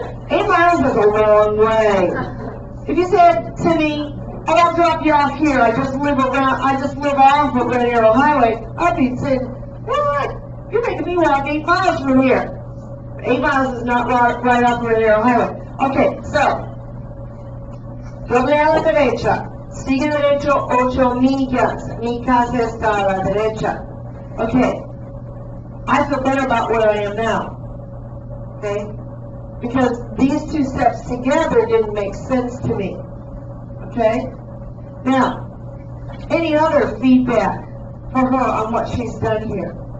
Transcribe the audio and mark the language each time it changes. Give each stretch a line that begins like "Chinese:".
English: 8 miles is a long way. If you said to me, oh, I'll drop you off here, I just live off of Red Arrow Highway, I'd be saying, what? You're making me walk 8 miles from here. 8 miles is not right off Red Arrow Highway. Okay, so,
Spanish: doble a la derecha. Sigue derecho 8 millas. Mi casa está a la derecha.
English: Okay. I feel better about where I am now. Okay? Because these two steps together didn't make sense to me. Okay? Now, any other feedback for her on what she's done here?